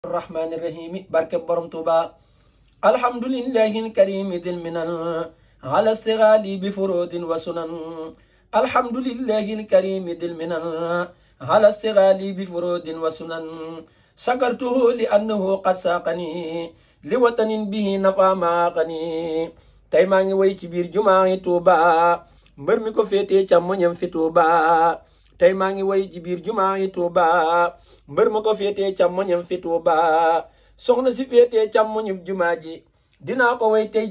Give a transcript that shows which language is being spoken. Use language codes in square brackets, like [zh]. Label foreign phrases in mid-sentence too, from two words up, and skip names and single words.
[ar] الرحمن الرحيم بارك برم توبا الحمد لله الكريم ذي المنن على استغالي بفروض وسنن الحمد لله الكريم ذي المنن على استغالي بفروض وسنن شكرته لأنه قد ساقني لوطن به نفع ما قني [wo] tey maa ngi woy ci biir jumaa yi Tuuba mbër mi ko féetee càmmoñam fi Tuuba tey maa ngi woy ci biir jumaa yi Tuuba mbër ma ko féetee càmmoñam fi Tuuba soxna si féetee càmmoñam jumaa ji dinaa ko woy tey